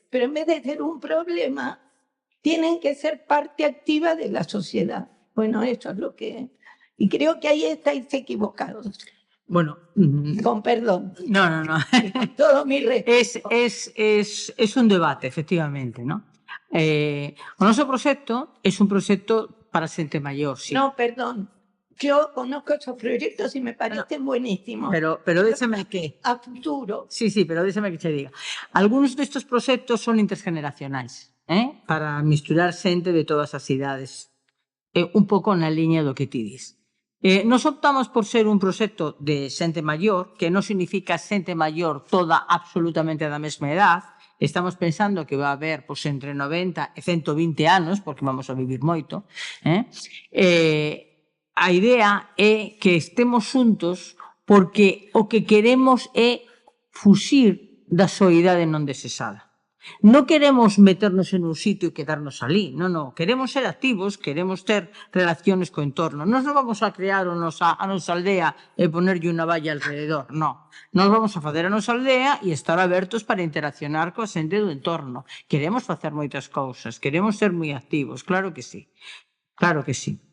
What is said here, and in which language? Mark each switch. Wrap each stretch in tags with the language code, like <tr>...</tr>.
<es>pero en vez de ser un problema, tienen que ser parte activa de la sociedad. Bueno, eso es lo que... Y creo que ahí estáis equivocados. Bueno, con perdón. No. Todo mi respeto. Es un debate, efectivamente, ¿no?</es> <gl>O noso proxecto é un proxecto para xente maior, sí.</gl> <es>No, perdón. Yo conozco esos proyectos y me parecen buenísimos.</es> <gl>Pero déxame que... A futuro. Sí, pero déxame que che diga. Algunos destes proxectos son intergeneracionais, para misturar xente de todas as idades. Un pouco na liña do que ti dis. Nos optamos por ser un proxecto de xente maior, que non significa xente maior toda absolutamente da mesma edad. Estamos pensando que va a haber entre 90 e 120 anos, porque vamos a vivir moito. A idea é que estemos xuntos porque o que queremos é fuxir da soidade non desexada. Non queremos meternos en un sitio e quedarnos ali, non. Queremos ser activos, queremos ter relaciones co entorno. Non nos vamos a crear a nosa aldea e ponerlle unha valla alrededor, non. Nos vamos a facer a nosa aldea e estar abertos para interaccionar coa xente do entorno. Queremos facer moitas cousas, queremos ser moi activos, claro que sí. Claro que sí.</gl>